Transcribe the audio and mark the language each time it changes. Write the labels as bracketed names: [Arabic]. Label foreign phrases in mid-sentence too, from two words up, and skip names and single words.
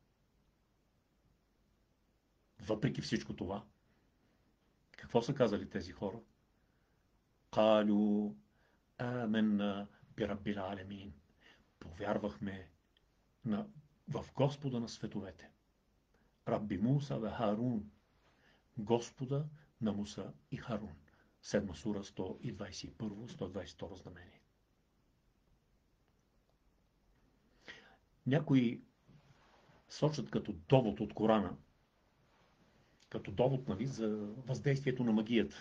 [Bulgarian] Въпреки всичко това, какво са казали тези хора? [Arabic] قالوا آمنا برب العالمين. [Bulgarian] Повярвахме в Господа на световете. [Arabic] رب موسى وهارون. [Bulgarian] Господа на Муса и Харун. 7 сура 121-122 знамение. Някои сочат като довод от Корана, като довод, нали, за въздействието на магията.